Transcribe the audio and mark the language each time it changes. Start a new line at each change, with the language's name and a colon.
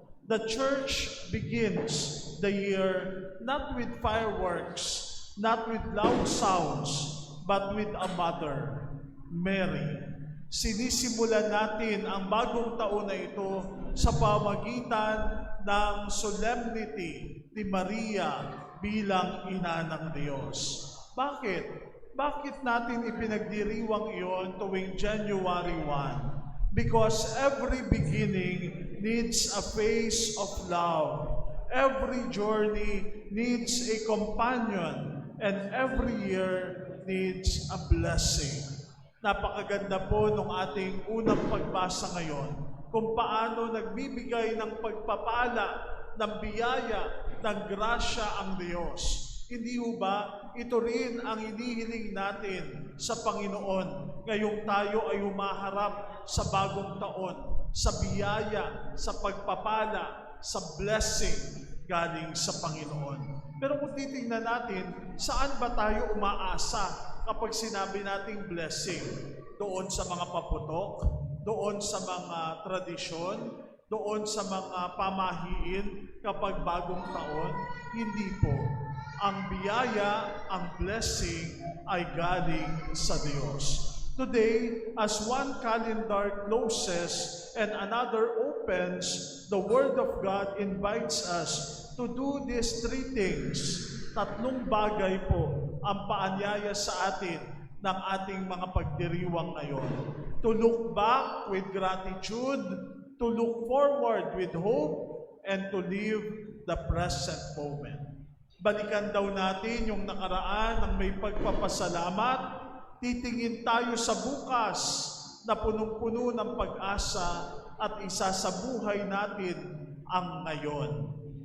English: The church begins the year not with fireworks, not with loud sounds, but with a mother, Mary.
Filipino: Sinisimulan natin ang bagong taon na ito sa pamagitan ng solemnity ni Maria bilang ina ng Diyos. Bakit? Bakit natin ipinagdiriwang iyon tuwing January 1?
English: Because every beginning needs a phase of love. Every journey needs a companion. And every year needs a blessing.
Filipino: Napakaganda po nung ating unang pagbasa ngayon kung paano nagbibigay ng pagpapala, ng biyaya, ng grasya ang Diyos. Hindi ho ba, ito rin ang inihiling natin sa Panginoon ngayong tayo ay humaharap sa bagong taon, sa biyaya, sa pagpapala, sa blessing galing sa Panginoon. Pero kung titingnan natin, saan ba tayo umaasa kapag sinabi nating blessing? Doon sa mga paputok, doon sa mga tradisyon, doon sa mga pamahiin kapag bagong taon? Hindi po. Ang biyaya, ang blessing ay galing sa Diyos.
English: Today, as one calendar closes and another opens, the Word of God invites us to do these three things.
Filipino: Tatlong bagay po ang paanyaya sa atin ng ating mga pagdiriwang ngayon.
English: To look back with gratitude, to look forward with hope, and to live the present moment.
Filipino: Balikan daw natin yung nakaraan ng may pagpapasalamat. Titingin tayo sa bukas na punong-puno ng pag-asa at isa sa buhay natin ang ngayon.